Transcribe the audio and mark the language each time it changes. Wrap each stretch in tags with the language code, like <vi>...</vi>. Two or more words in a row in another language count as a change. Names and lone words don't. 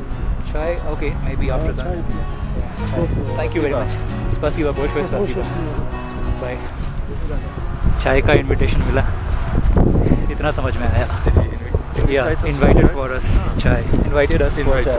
<en>chai, okay, maybe after</en> <ru>Чай</ru> <en>दैट।</en> <ru>пьем.</ru> <en>thank you very much. स्पासिबा,</en> <ru>большое Больше спасибо। снега.</ru> <en>बाय।</en> <ru>До свидания.</ru> <hi>चाय का इनविटेशन मिला, इतना समझ में आया।</hi> <en>yeah invited for us chai, invited us for chai.</en>